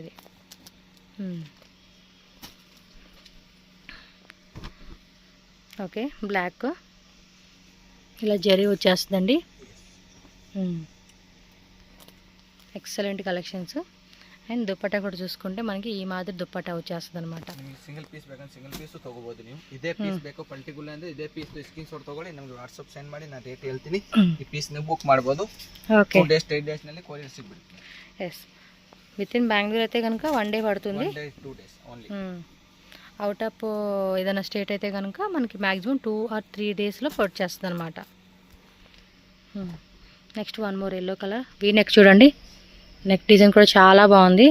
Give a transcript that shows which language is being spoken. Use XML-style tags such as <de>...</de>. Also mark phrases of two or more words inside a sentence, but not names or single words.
<te>ఇది ఓకే, బ్లాక్ ఇలా జరీ వచ్చేస్తుందండి.</te> <en>excellent collections.</en> <te>అండ్ దుప్పట్టా కూడా చూసుకుంటే మనకి ఈ మాదిరి దుప్పట్టా వచ్చేస్తుంది అనమాట.</te> <en>single piece</en> <kn>ಬೇಕಂದ್ರೆ</kn> <en>single piece</en> <kn>ತಗೋಬಹುದು ನೀವು. ಇದೇ ಪೀಸ್ ಬೇಕು ಪರ್ಟಿಕ್ಯುಲರ್ ಅಂದ್ರೆ ಇದೇ ಪೀಸ್</kn> <en>screen shot</en> <kn>ತಗೊಳ್ಳಿ, ನಮಗೆ</kn> <en>WhatsApp send</en> <kn>ಮಾಡಿ, ನಾನು ರೇಟ್ ಹೇಳ್ತೀನಿ. ಈ ಪೀಸ್ ನೀವು ಬುಕ್ ಮಾಡಬಹುದು.</kn> <te>ఓకే,</te> <en>2 days 3 days</en> <kn>ನಲ್ಲಿ ಕೊರಿಯರ್ ಸಿಗ್ಬಿಡುತ್ತೆ.</kn> <en>Yes, with in</en> <te>బెంగళూరు అయితే కనుక 1 day పడుతుంది.</te> <en>1 day 2 days ఓన్లీ. out of</en> <te>ఏదైనా స్టేట్ అయితే కనుక మనకి</te> <en>maximum 2 or 3</en> <te>డేస్లో వచ్చేస్తుంది అనమాట.</te> <en>next one more yellow colour V neck చూడండి. neck design</en> <te>కూడా చాలా బాగుంది.</te>